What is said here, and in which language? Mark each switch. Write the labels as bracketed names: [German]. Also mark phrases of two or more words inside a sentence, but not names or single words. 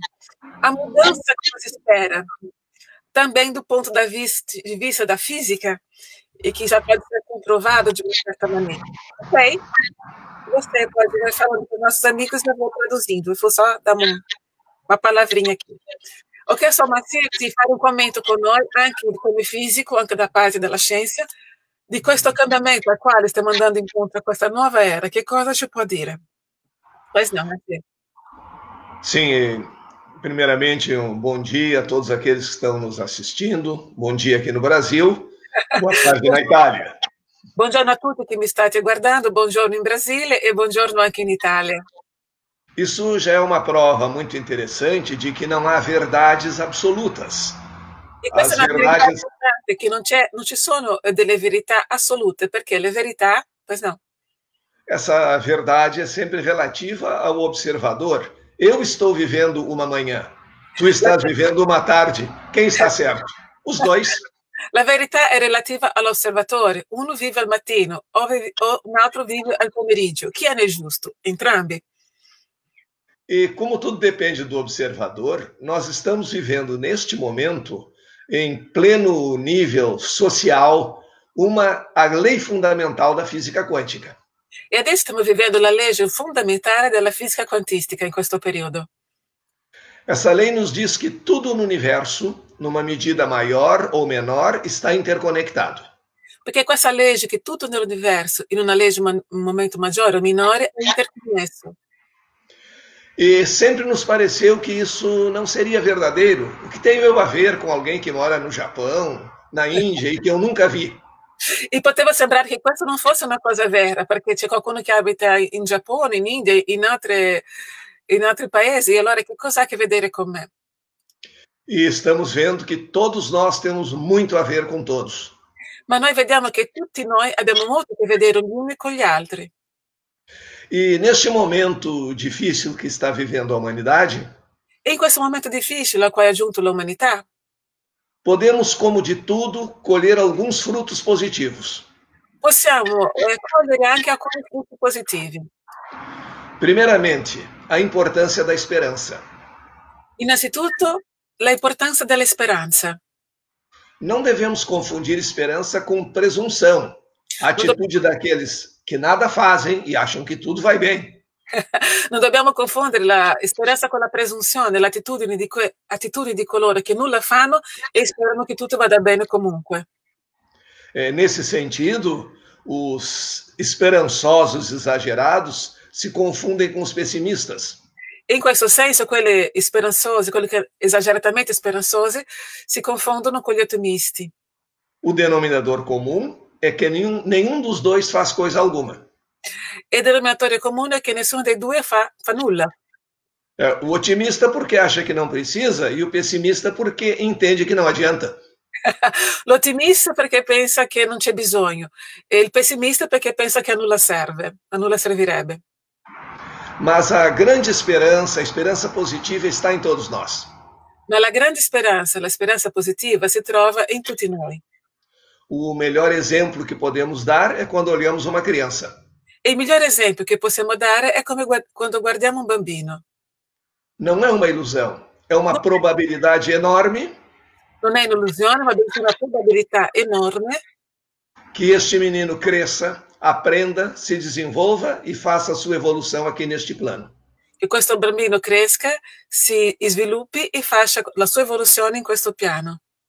[Portuguese] A mudança que nos espera, também do ponto de vista da física, e que já pode ser comprovado de uma certa maneira. Ok? Você pode ir falando para os nossos amigos e eu vou traduzindo. Eu vou só dar uma palavrinha aqui. [Italian] Ok, só Massir, di fare un commento con noi, anche come fisico, anche da parte della scienza, di questo cambiamento al quale stiamo andando incontro a questa nuova era. Che cosa ci può dire? [Portuguese] Pois não, Massir. Sim, primeiramente um bom dia a todos aqueles que estão nos assistindo. Bom dia aqui no Brasil. Boa tarde na Itália. [Italian] Buongiorno a tutti che mi state guardando, buongiorno in Brasile e buongiorno anche in Italia. [Portuguese] Isso já é uma prova muito interessante de que não há verdades absolutas. [Italian] E questa è una verità importante, che non ci sono delle verità assolute, perché le verità, [Portuguese] pois não. Essa verdade é sempre relativa ao observador. Eu estou vivendo uma manhã, tu estás vivendo uma tarde. Quem está certo? Os dois. [Italian] La verità è relativa all'osservatore. Uno vive al mattino, o un altro vive al pomeriggio. Chi è nel giusto? Entrambi. [Portuguese] E como tudo depende do observador, nós estamos vivendo neste momento, em pleno nível social, a lei fundamental da física quântica. [Italian] E adesso stiamo vivendo la legge fondamentale della fisica quantistica in questo periodo. [Portuguese] Essa lei nos diz que tudo no universo, numa medida maior ou menor, está interconectado. [Italian] Perché questa legge che tutto nell'universo, in una legge un momento maggiore o minore, è interconnesso. [Portuguese] E sempre nos pareceu que isso não seria verdadeiro. O que tenho eu a ver com alguém que mora no Japão, na Índia e que eu nunca vi? [Italian] E poteva sembrare che questo non fosse una cosa vera, perché c'è qualcuno che abita in Giappone, in India, in altri paesi, e allora che cosa ha a che vedere con me? [Portuguese] E estamos vendo que todos nós temos muito a ver com todos. [Italian] Ma noi vediamo che tutti noi abbiamo molto a che vedere gli uni con gli altri. [Portuguese] E neste momento difícil que está vivendo a humanidade, [Italian] E in questo momento difficile a cui ha giunto l'umanità, [Portuguese] podemos, como de tudo, colher alguns frutos positivos. [Italian] possiamo cogliere anche alcuni frutti positivi. [Portuguese] Primeiramente, a importância da esperança. [Italian] Innanzitutto, l'importanza della speranza. [Portuguese] Não devemos confundir esperança com presunção, a atitude daqueles que nada fazem e acham que tudo vai bem. [Italian] Non dobbiamo confondere la speranza con la presunzione, l'attitudine di coloro che nulla fanno e sperano che tutto vada bene comunque. [Portuguese] Nesse sentido, os esperançosos exagerados se confundem com os pessimistas. [Italian] In questo senso, quelli speranzosi, quelli che esageratamente speranzosi, si confondono con gli ottimisti. [Portuguese] O denominador comum é que nenhum dos dois faz coisa alguma. [Italian] E il denominatore comune è che nessuno dei due fa nulla. [Portuguese] O otimista porque acha que não precisa e o pessimista porque entende que não adianta. [Italian] L'ottimista perché pensa che non c'è bisogno e il pessimista perché pensa che a nulla serve, a nulla servirebbe. [Portuguese] Mas a grande esperança, a esperança positiva está em todos nós. [Italian] Ma la grande speranza, la speranza positiva si trova in tutti noi. [Portuguese] O melhor exemplo que podemos dar é quando olhamos uma criança. [Italian] E il migliore esempio che possiamo dare è come quando guardiamo un bambino. [Portuguese] Não é uma ilusão, é uma probabilidade enorme. [Italian] Non è un'illusione, ma bensì una probabilità enorme [Portuguese] que este menino cresça, aprenda, se desenvolva e faça a sua evolução aqui neste plano. [Italian] che questo bambino cresca, si sviluppi e faccia la sua evoluzione in questo piano.